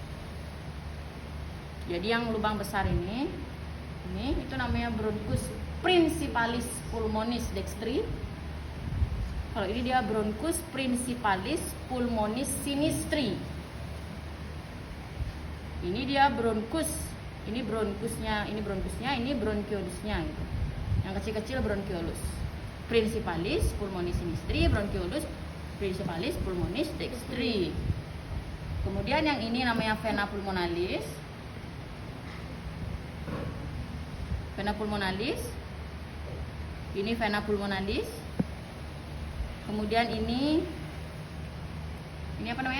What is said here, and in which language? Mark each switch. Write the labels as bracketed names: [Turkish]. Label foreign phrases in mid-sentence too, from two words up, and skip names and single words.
[Indonesian] Jadi yang lubang besar ini itu namanya [Latin] bronchus principalis pulmonis dextri. [Indonesian] Kalau ini dia [Latin] bronchus principalis pulmonis sinistri. [Indonesian] Ini dia bronchus, ini bronchusnya, ini bronchiolusnya gitu. Yang kecil-kecil bronchiolus. [Latin] Principalis pulmonis sinistri, bronchiolus principalis pulmonis dextri. [Indonesian] Kemudian yang ini namanya [Latin] vena pulmonalis. Vena pulmonalis. Ini vena pulmonalis. [Indonesian] Kemudian ini apa namanya?